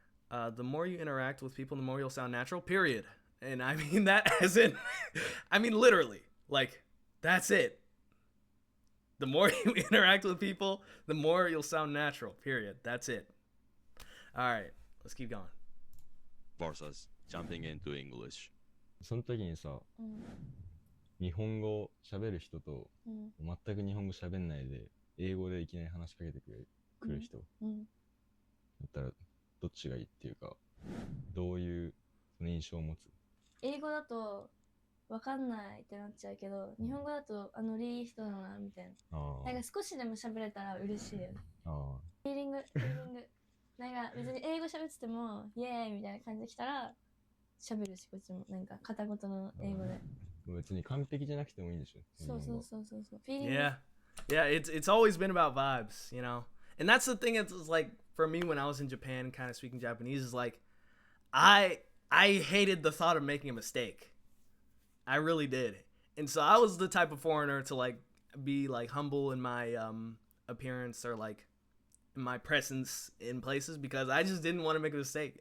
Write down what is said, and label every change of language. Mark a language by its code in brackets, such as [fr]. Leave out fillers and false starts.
[en] The more you interact with people, the more you'll sound natural, period. And I mean that as in, I mean literally, like, that's it. The more you interact with people, the more you'll sound natural, period. That's it. All right, let's keep going. Versus jumping into English. [ja] その時にさ、日本語喋る人と、全く日本語喋んないで、英語でいきなり話しかけてくる人、だったらどっちがいいっていうか、どういう印象を持つ？英語だと分かんないってなっちゃうけど、日本語だといい人だなみたいな。なんか少しでも喋れたら嬉しいよね。フィーリング。なんか別に英語喋っててもイエーイみたいな感じで来たら喋るし、こっちもなんか片言の英語で。別に完璧じゃなくてもいいんでしょ。そう。フィーリング。 [en] Yeah, it's always been about vibes, you know. And that's the thing. It's like for me when I was in Japan, kind of speaking Japanese, is like I hated the thought of making a mistake. I really did. And so I was the type of foreigner to like be like humble in my appearance or like in my presence in places because I just didn't want to make a mistake.